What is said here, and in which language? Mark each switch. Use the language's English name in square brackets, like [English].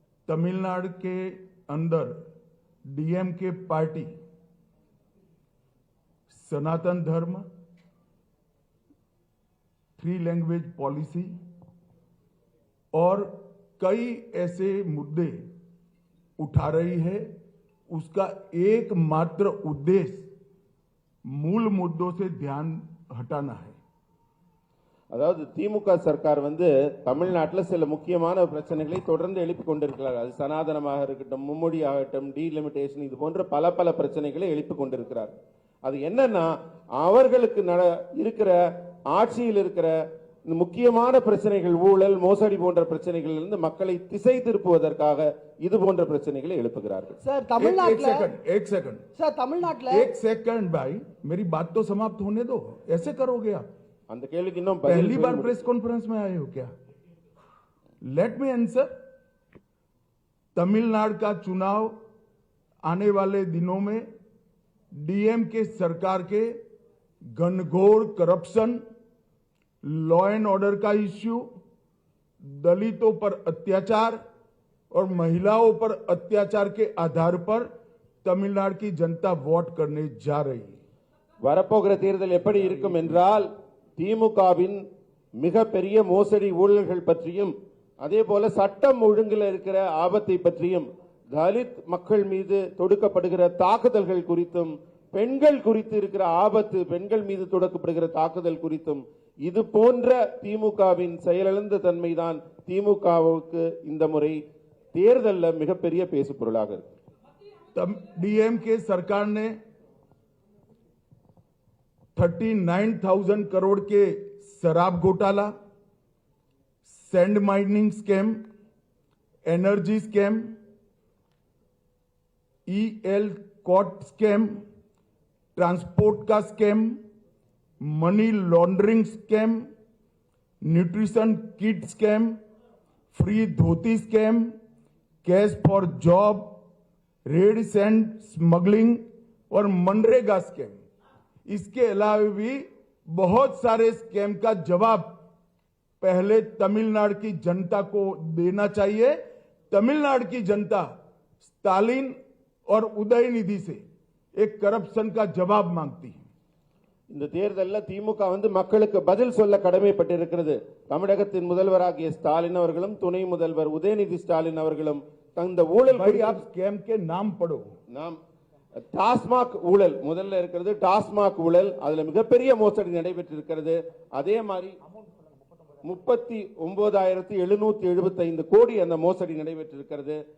[Hindi] तमिलनाडु के अंदर DMK party सनातन धर्म, 3 लैंग्वेज पॉलिसी और कई ऐसे मुद्दे उठा रही है. उसका एकमात्र उद्देश्य मूल मुद्दों से ध्यान हटाना है. [Tamil] அதாவது திமுக சர்க்கார் தமிழ்நாட்டில் சில முக்கியமான பிரச்சனைகளை தொடர்ந்து எழுப்பிக் கொண்டிருக்கிறார்கள். அது சனாதனமாக இருக்கட்டும், மும்மொழி ஆகட்டும், டீலிமிட்டேஷன், இது போன்ற பல பிரச்சனைகளை எழுப்பிக் கொண்டிருக்கிறார். அது என்னன்னா, அவர்களுக்கு இருக்கிற ஆட்சியில் இருக்கிற முக்கியமான பிரச்சனைகள், ஊழல், மோசடி போன்ற பிரச்சனைகளில் இருந்து மக்களை திசை திருப்புவதற்காக இது போன்ற பிரச்சனைகளை எழுப்புகிறார்கள். சார், தமிழ்நாட்டில் [Hindi] एक सेकंड भाई, मेरी बात तो समाप्त होने दो. ऐसे करोगे आप? [Tamil] அந்த கேள்விக்கு இன்னும் [Hindi] पहली बार प्रेस कॉन्फ्रेंस में आए हो क्या? [English] Let me answer. [Hindi] तमिलनाडु का चुनाव आने वाले दिनों में डीएमके सरकार के घनघोर करप्शन, लॉ एंड ऑर्डर का इश्यू, दलितों पर अत्याचार और महिलाओं पर अत्याचार के आधार पर तमिलनाडु की जनता वोट करने जा रही है। [Tamil] வரப்போகிற தேர்தல் எப்படி இருக்கும் என்றால் திமுகவின் மிகப்பெரிய மோசடி ஊழல்கள் பற்றியும் அதே போல சட்டம் ஒழுங்கில் இருக்கிற ஆபத்தை பற்றியும் தலித் மக்கள் மீது தொடுக்கப்படுகிற தாக்குதல்கள் குறித்தும் பெண்கள் குறித்து இருக்கிற ஆபத்து பெண்கள் மீது தொடுக்கப்படுகிற தாக்குதல் குறித்தும் இது போன்ற திமுகவின் செயலிழந்த தன்மைதான் திமுகவுக்கு இந்த முறை தேர்தலில் மிகப்பெரிய பேசு பொருளாக இருக்கு। [Hindi] डीएमके सरकार ने 39,000 करोड़ के शराब घोटाला, sand mining scam, energy scam, EL cot scam, transport का scam, money laundering scam, nutrition kit scam, free dhoti scam, cash for job, red sand smuggling और मनरेगा स्कैम। इसके अलावा भी बहुत सारे स्कैम का जवाब पहले तमिलनाडु की जनता को देना चाहिए। तमिलनाडु की जनता स्टालिन और उदयनिधि से एक करप्शन का जवाब मांगती है। [Tamil] இந்த தேர்தலில் திமுக மக்களுக்கு பதில் சொல்ல கடமைப்பட்டிருக்கிறது। தமிழகத்தின் முதல்வராகிய ஸ்டாலின் அவர்களும் துணை முதல்வர் உதயநிதி ஸ்டாலின் அவர்களும் தந்த ஊழல் [Hindi] भाई आप स्कैम के नाम पढ़ो। [Tamil] நாம் டாஸ்மாக் ஊழல் முதல்ல இருக்கிறது। டாஸ்மாக் ஊழல் அதுல மிகப்பெரிய மோசடி நடைபெற்றிருக்கிறது। அதே மாதிரி 39,775 கோடி அந்த மோசடி நடைபெற்றிருக்கிறது।